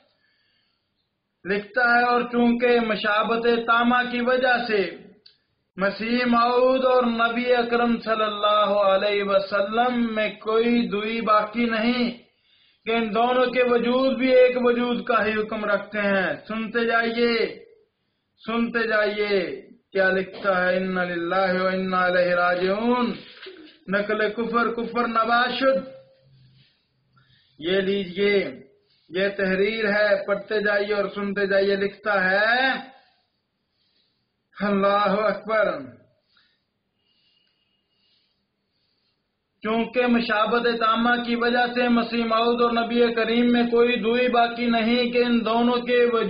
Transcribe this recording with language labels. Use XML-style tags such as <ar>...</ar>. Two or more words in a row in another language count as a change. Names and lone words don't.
<ur>لکھتا ہے اور چونکہ مشابہت تامہ کی وجہ سے مسیح موعود اور نبی اکرم صلی اللہ علیہ وسلم میں کوئی دوئی باقی نہیں کہ ان دونوں کے وجود بھی ایک وجود کا ہی حکم رکھتے ہیں۔ سنتے جائیے کیا لکھتا ہے،</ur> <ar>انا للہ و انا الیہ راجعون،</ar> <fa>نقل کفر نباشد۔</fa> <ur>یہ لیجئے، یہ تحریر ہے، پڑھتے جائیے اور سنتے جائیے۔ لکھتا ہے، اللہ اکبر، چونکہ مشابہت تامہ کی وجہ سے مسیح موعود اور نبی کریم میں کوئی دوئی باقی نہیں کہ ان دونوں کے</ur>